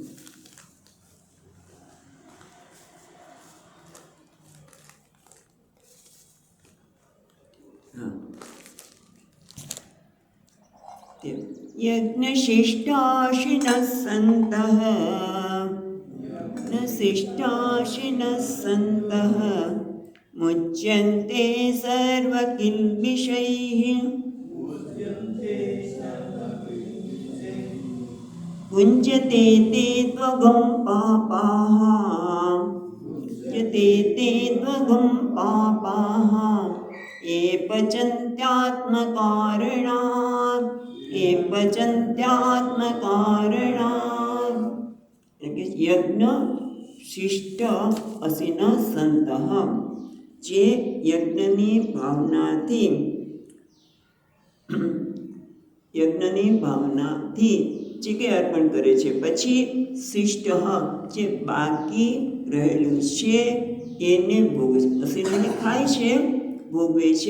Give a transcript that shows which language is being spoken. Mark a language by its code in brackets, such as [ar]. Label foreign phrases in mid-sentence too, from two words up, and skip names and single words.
[sa] યજ્ઞશિષ્ટાશિનઃ સંતઃ શિષ્ટાશિનઃ સંતઃ મુચ્યન્તે સર્વકિલ્બિષૈઃ ભુञ्जते ते त्वगं पापाः भुञ्जते ते त्वगं पापाः ये पचन्त्यात्मकारणात् ये पचन्त्यात्मकारणात्. યજ્ઞ શિષ્ટ અસિન સંતઃ, [gu] જે યજ્ઞની ભાવનાથી જે કંઈ અર્પણ કરે છે, પછી શિષ્ટ જે બાકી રહેલું છે એને ભોગવે છે, અસીને ખાય છે, ભોગવે છે.